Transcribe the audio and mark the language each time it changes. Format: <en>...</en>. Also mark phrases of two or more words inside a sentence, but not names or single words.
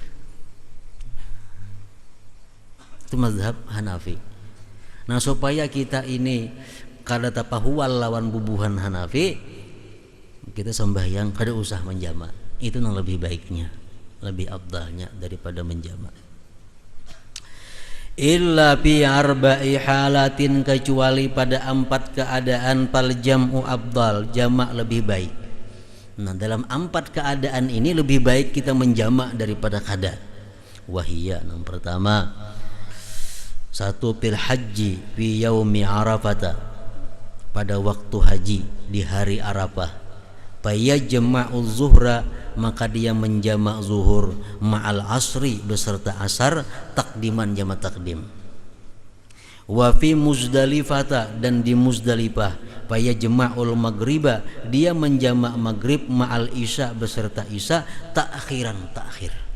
<bjn>Itu mazhab Hanafi. Nah, supaya kita ini kada tapahual lawan bubuhan Hanafi, kita sembahyang kada usah menjamak. Itu yang lebih baiknya, lebih afdalnya daripada menjamak.</bjn> <ar>Illa fi arba'i halatin,</ar> <id>kecuali pada 4 keadaan</id> <ar>fal jam'u afdal,</ar> <id>jamak lebih baik.</id> <bjn>Nah, dalam 4 keadaan ini lebih baik kita menjamak daripada kada.</bjn> <ar>Wahiyya,</ar> <id>yang pertama,</id> <ar>1 fil haji fi yaumi arafata,</ar> <id>pada waktu haji di hari Arafah.</id> <ar>Fayajma'u zuhra,</ar> <id>maka dia menjamak zuhur,</id> <ar>ma'al asri,</ar> <id>beserta asar, takdiman jama takdim.</id> <ar>Wa fi Muzdalifata,</ar> <id>dan di Muzdalifah,</id> <ar>fayajma'ul maghriba,</ar> <id>dia menjamak maghrib,</id> <ar>ma'al isya,</ar> <id>beserta isya, ta'khiran, ta'khir.</id>